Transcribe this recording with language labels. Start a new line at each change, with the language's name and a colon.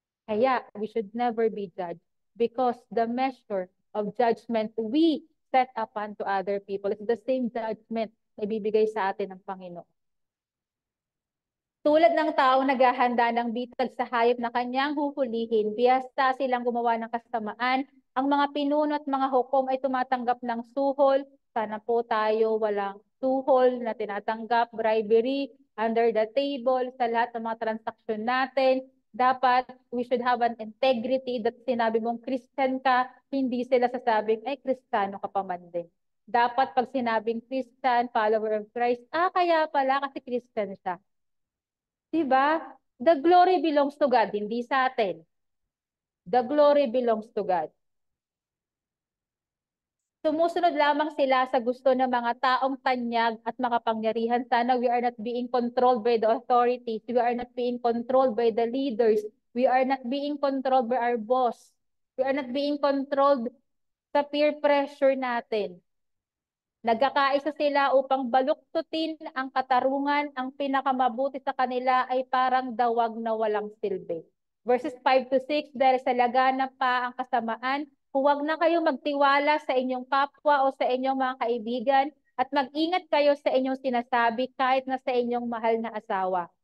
English: Kaya we should never be judged because the measure of judgment we set upon to other people is the same judgment
Filipino: na ibibigay sa atin ng Panginoon. Tulad ng taong naghahanda ng bitag sa hayop na kanyang huhulihin, biyasta silang gumawa ng kasamaan, ang mga pinuno at mga hukom ay tumatanggap ng suhol. Sana po tayo walang suhol na tinatanggap, bribery, under the table, sa lahat ng mga transaksyon natin. Dapat
English: we should have an integrity that
Filipino: sinabi mong Christian ka, hindi sila sasabing, ay Kristiyano ka pa man din. Dapat pag sinabing Christian, follower of Christ, kaya pala kasi Christian siya. Diba?
English: The glory belongs to God,
Filipino: hindi sa atin.
English: The glory belongs to God.
Filipino: Sumusunod lamang sila sa gusto ng mga taong tanyag at makapangyarihan. Sana
English: we are not being controlled by the authorities. We are not being controlled by the leaders. We are not being controlled by our boss. We are not being controlled
Filipino: sa peer pressure natin. Nagkakaisa sila upang baluktutin ang katarungan, ang pinakamabuti sa kanila ay parang dawag na walang silbi. Verses 5 to 6, dahil sa laganap pa ang kasamaan, huwag na kayong magtiwala sa inyong kapwa o sa inyong mga kaibigan at mag-ingat kayo sa inyong sinasabi kahit na sa inyong mahal na asawa.